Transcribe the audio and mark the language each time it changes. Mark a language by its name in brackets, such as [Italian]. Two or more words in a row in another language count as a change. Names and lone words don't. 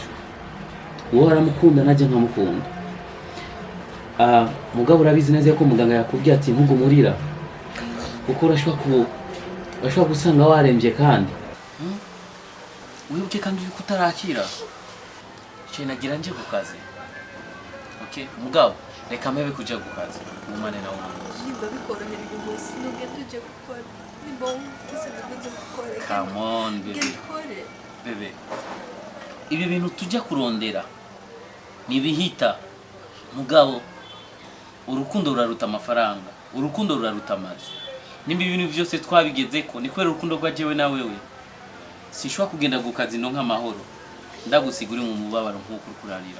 [Rundi] Wowe aramukunda naje nkamukunda. Mugabo urabizi neza ko muganga yakubwiye ati ntugumurira kuko urashobora gusanga warembye kandi wibuke kandi yuko utarakira. Cyo nagira nje ku kazi. Okay, mugabo reka mpebe kuja ku kazi mumane nawe. Nimba bikorohera ibintu sinuge tuje gukora. Nimba ufise ibintu gukora. [English] Come on baby. [Rundi] Bebe. Ibi bintu tujya kurondera nibihita mugabo urukundo ruraruta amafaranga, urukundo ruraruta amazu. Nimba ibintu byose twabigezeko ni kwera urukundo rwa jewe na wewe. Sishwa kugenda gukazi no nk'amahoro. Ndagusigura mu mubabaro nk'uko kurarira.